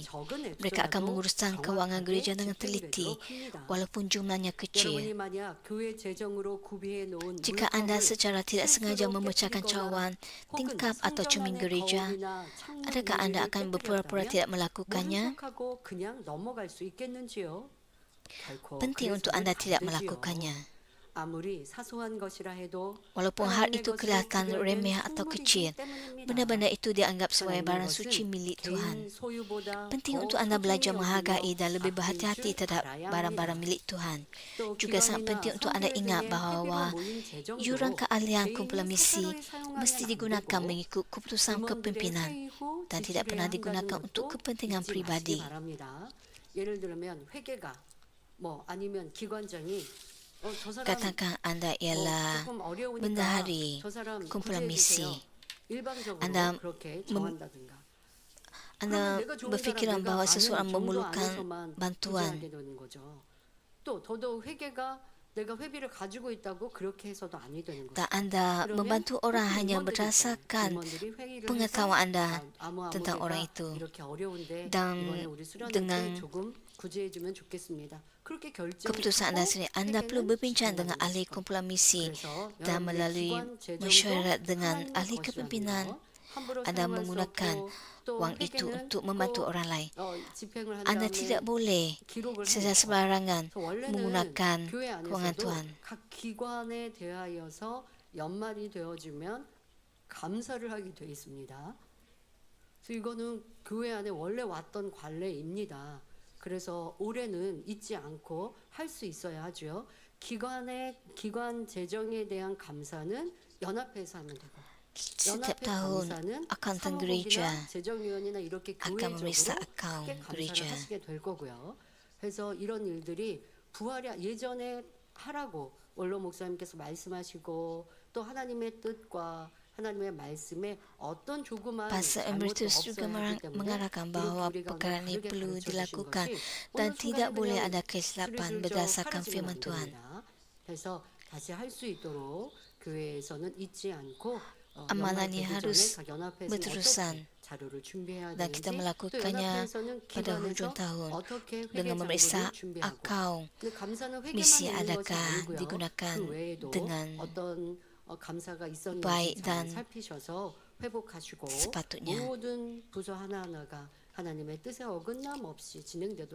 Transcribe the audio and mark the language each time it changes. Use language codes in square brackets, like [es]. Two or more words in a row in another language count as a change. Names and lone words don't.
[ms] Mereka akan menguruskan kewangan gereja dengan teliti, walaupun jumlahnya kecil. Jika anda secara tidak sengaja memecahkan cawan, tingkap atau cermin gereja, adakah anda akan berpura-pura tidak melakukannya? [ko] 결코 [ms] penting untuk [ko] 그래서는 [ms] Anda [ko] 안 [ms] tidak [ko] 되지요. [ms] melakukannya. [ko] 아무리 사소한 것이라 해도 [ms] Walaupun hal [ko] 하나님의 [ms] itu [ko] 것은 [ms] kelihatan [ko] 구별된 [ms] remeh atau [ko] 성물이기 [ms] kecil, [ko] 때문입니다. [ms] benda-benda itu dianggap sebagai [ko] 하나님의 [ms] barang [ko] 것은 [ms] suci milik Tuhan. [ko] 개인 소유보다 [ms] Penting [ko] 더 [ms] untuk Anda [ko] 소중히 [ms] belajar [ko] 여기며 [ms] menghargai dan lebih [ko] 아낄 [ms] berhati-hati [ko] 줄 [ms] terhadap [ko] 알아야 [ms] barang-barang [ko] 합니다. [ms] milik Tuhan. [ko] 또 [ms] Juga sangat [ko] 기관이나 [ms] penting untuk Anda [ko] 성교회 [ms] ingat [ko] 등의 [ms] bahawa [ko] 회비로 모인 재정도 [ms] yuran keahlian [ko] 개인이 [ms] kumpulan misi [ko] 사사로이 사용하면 [ms] mesti [ko] 안 [ms] digunakan [ko] 되고 [ms] mengikut keputusan [ko] 임원들의 [ms] kepimpinan [ko] 회의 후 [ms] dan tidak [ko] 지출해야 [ms] pernah [ko] 한다는 [ms] digunakan untuk [ko] 것도 [ms] kepentingan [ko] 잊지 [ms] pribadi. [ko] 마시기 바랍니다. 예를 들면 회계가 뭐 아니면 기관장이 저 사람 [ms] Katakan Anda ialah [ko] 조금 어려우니까 [ms] bendahari [ko] 저 사람 [ms] kumpulan [ko] 구제해 주세요. [ms] misi. [ko] 일방적으로 [ms] Anda [ko] 그렇게 정한다든가. [ms] Anda [ko] 그러면 내가 좋은 [ms] berfikiran [ko] 사람, [ms] bahawa [ko] 내가 [ms] seseorang [ko] 아는 정도 [ms] memerlukan [ko] 안에서만 [ms] bantuan. [ko] 구제하게 되는 거죠. 또 더더욱 회계가 내가 회비를 가지고 있다고 그렇게 해서도 아니 되는 거죠. [ms] Tak Anda [ko] 그러면 [ms] membantu orang [ko] 꼭 [ms] hanya [ko] 임원들이 [ms] berdasarkan [ko] 임원들이 회의를 [ms] pengetahuan [ko] 해서 [ms] Anda [ko] 아무 [ms] tentang orang [ko] 회계가 [ms] itu. [ko] 이렇게 어려운데 [ms] Dan [ko] 이번에 우리 수련회 [ms] dengan [ko] 때 조금 구제해주면 좋겠습니다. 그렇게 [ms] keputusan Anda sendiri, Anda perlu berbincang dengan ahli kumpulan misi dan melalui mesyuarat dengan ahli kepimpinan, Anda menggunakan wang itu untuk membantu orang lain. Anda tidak boleh secara sembarangan menggunakan kewangan Tuhan. [ko] 각 기관에 대하여서 연말이 되어지면 감사를 하게 돼 있습니다. 그래서 이거는 교회 안에 원래 왔던 관례입니다. 그래서 올해는 잊지 않고 할 수 있어야 하죠. 기관 재정에 대한 감사는 연합회에서 하면 되고 [ms] Setiap [ko] 연합회 [ms] tahun [ko] 감사는 [ms] akantan gereja [ko] 사무국이나 재정위원이나 이렇게 [ms] akan memeriksa [ko] 교회적으로 [ms] akaun [ko] 크게 감사를 [ms] gereja. [ko] 하시게 될 거고요. 그래서 이런 일들이 부활이 예전에 하라고 원로 목사님께서 말씀하시고 또 하나님의 뜻과 하나님의 말씀에 어떤 조그만 [ms] Pastor [ko] 잘못도 [ms] Emeritus juga [ko] 없어야 하기 때문에 [ms] mengarahkan [ko] 이런 [ms] bahawa [ko] 교리가 [ms] perkara ini [ko] 다르게 [ms] perlu [ko] 가르쳐 주신 [ms] dilakukan [ko] 것이 [ms] dan [ko] 어느 [ms] tidak [ko] 순간에 [ms] boleh [ko] 그냥 [ms] ada kesilapan [ko] 스르슬쩍 [ms] berdasarkan [ko] 사라지면 [ms] firman [ko] 안 [ms] Tuhan. [ko] 됩니다. 그래서 다시 할 수 있도록 교회에서는 잊지 않고 [ms] Amalan ini harus berterusan [ko] 자료를 준비해야 [ms] dan kita [ko] 되는지 또 [ms] melakukannya [ko] 연합회에서는 [ms] pada hujung [ko] 기관에서 [ms] tahun [ko] 어떻게 회계 [ms] dengan memeriksa [ko] 자료를 준비하고 [ms] akaun [ko] 근데 감사는 회계만 [ms] misi [ko] 있는 것이 [ms] adakah [ko] 아니고요. [ms] digunakan [ko] 그 외에도 [ms] dengan [ko] 어떤 감사가 있었는지 [ms] baik [ko] 잘 [ms] dan [ko] 살피셔서 회복하시고 [ms] sepatutnya. [ko] 모든 부서 하나하나가 하나님의 뜻에 어긋남 없이 진행되도록